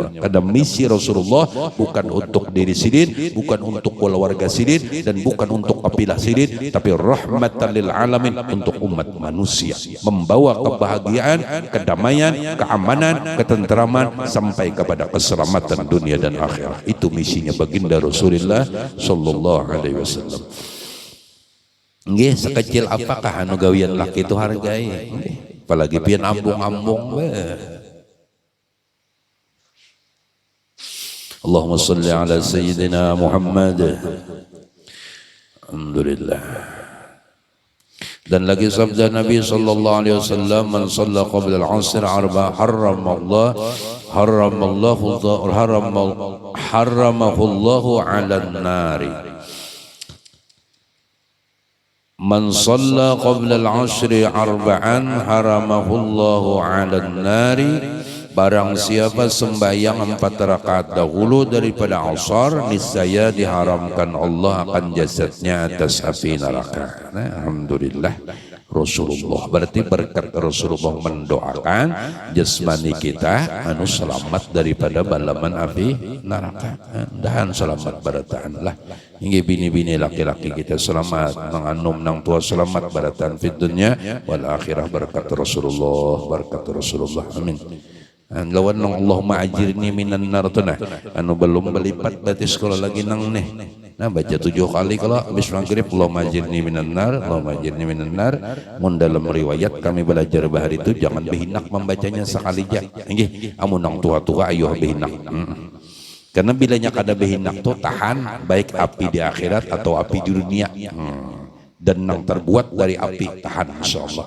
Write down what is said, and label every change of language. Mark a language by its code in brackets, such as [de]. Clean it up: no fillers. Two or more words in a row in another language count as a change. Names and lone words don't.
[id] Ada misi Rasulullah bukan untuk diri sendiri, bukan untuk keluarga sendiri, dan bukan untuk kabilah sendiri, tapi [ar] رحمة للعالمين, [id] untuk umat manusia, membawa kebahagiaan, kedamaian, keamanan, ketenteraman sampai kepada keselamatan dunia dan akhirat. Itu misinya baginda Rasulullah [ar] صلى الله عليه وسلم. [bjn] Nggih, sekecil apakah anu gawian laki itu hargai? Apalagi pian ambung-ambung. [ar] اللهم صل على سيدنا محمد. Alhamdulillah. [id] Dan lagi sabda Nabi [ar] صلى الله عليه وسلم, من صلى قبل العصر أربعا حرمه الله على النار. من صلى قبل العصر أربعا حرمه الله على النار. [id] Barang siapa sembahyang 4 rakaat dahulu daripada asar, niscaya diharamkan Allah akan jasadnya atas api neraka. [bjn] Nah, alhamdulillah Rasulullah, berarti berkat Rasulullah mendoakan jasmani kita anu selamat daripada balaman api neraka, dan selamat barataan lah. Hingga bini-bini laki-laki kita selamat, menganum nang tua selamat barataan [ar] في الدنيا والآخرة, [bjn] berkat Rasulullah, amin. Lawan nang [ar] اللهم أجرني من النار [bjn] tunah anu belum belipat berarti sekolah lagi nang nih. Nah, baca 7 kali kalau habis maghrib, [ar] اللهم أجرني من النار اللهم أجرني من النار. [bjn] Mun dalam riwayat kami belajar bahar itu jangan behinak membacanya sekali aja. Nggih, amun nang tua-tua ayo behinak. Karena bilanya kada behinak tuh tahan baik api di akhirat atau api di dunia. Dan nang terbuat dari api tahan insyaallah.